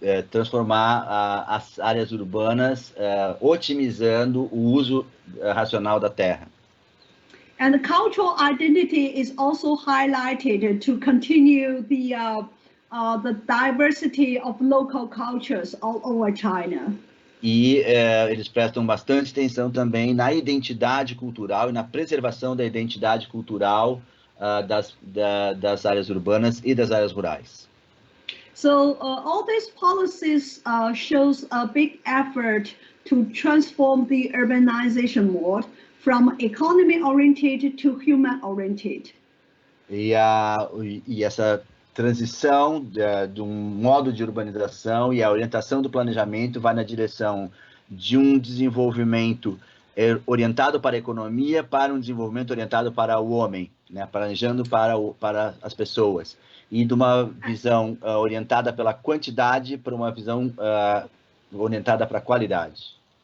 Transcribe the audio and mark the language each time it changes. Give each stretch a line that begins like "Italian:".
Portuguese: Transformar as áreas urbanas otimizando o uso racional da terra.
English: And the cultural identity is also highlighted to continue the diversity of local cultures all over China.
Portuguese: E eles prestam bastante atenção também na identidade cultural e na preservação da identidade cultural das áreas urbanas e das áreas rurais.
English: So all these policies shows a big effort to transform the urbanization mode from economy-oriented to human-oriented.
Portuguese: E essa transição de um modo de urbanização e a orientação do planejamento vai na direção de um desenvolvimento orientado para a economia, para um desenvolvimento orientado para o homem, né? Planejando para as pessoas. E de uma visão orientada pela quantidade para uma visão orientada para a qualidade.